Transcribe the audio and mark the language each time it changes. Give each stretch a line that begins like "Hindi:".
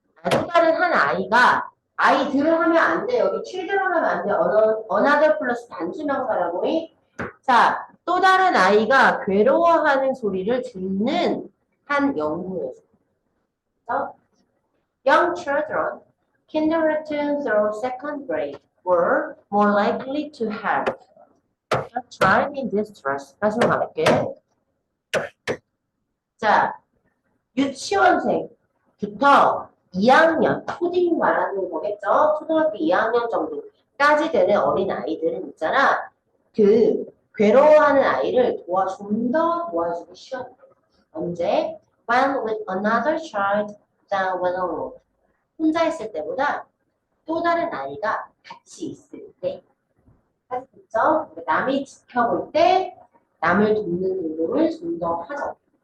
Korean: 또 다른 한 아이가 아이들을 하면 안 돼. 여기 children 하면 안 돼. another 플러스 단수명사라고. 자, 또 다른 아이가 괴로워하는 소리를 듣는 한 연구에서
English: young children, kindergarten through second grade were more likely to have a child in distress.
Korean: 다시 한번 가볼게. 자, 유치원생부터 2학년, 초딩 말하는 거겠죠? 초등학교 2학년 정도까지 되는 어린 아이들은 있잖아. 그 괴로워하는 아이를 좀 더 도와주기 쉬워요. 언제?
English: When with another child than when alone.
Korean: 혼자 있을 때보다 또 다른 아이가 같이 있을 때. 그렇죠? 남이 지켜볼 때 남을 돕는 행동을 좀 더 하죠.